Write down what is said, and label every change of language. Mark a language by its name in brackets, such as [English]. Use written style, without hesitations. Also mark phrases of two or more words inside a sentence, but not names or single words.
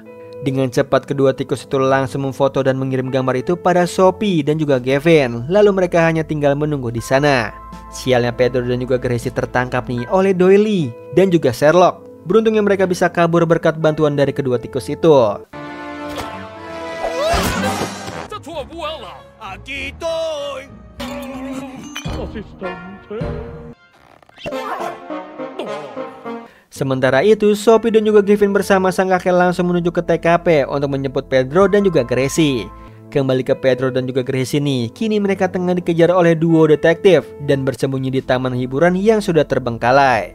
[Indonesian] Dengan cepat kedua tikus itu langsung memfoto dan mengirim gambar itu pada Sophie dan juga Gavin. Lalu mereka hanya tinggal menunggu di sana. Sialnya Pedro dan juga Gracie tertangkap nih oleh Doyle dan juga Sherlock. Beruntungnya mereka bisa kabur berkat bantuan dari kedua tikus itu. [Spanish] ¡Está tu abuela! Aquí estoy. Asistente. [Indonesian] Sementara itu, Sophie dan juga Gavin bersama sang kakek langsung menuju ke TKP untuk menjemput Pedro dan juga Gracie. Kembali ke Pedro dan juga Gracie nih, kini mereka tengah dikejar oleh duo detektif dan bersembunyi di taman hiburan yang sudah terbengkalai.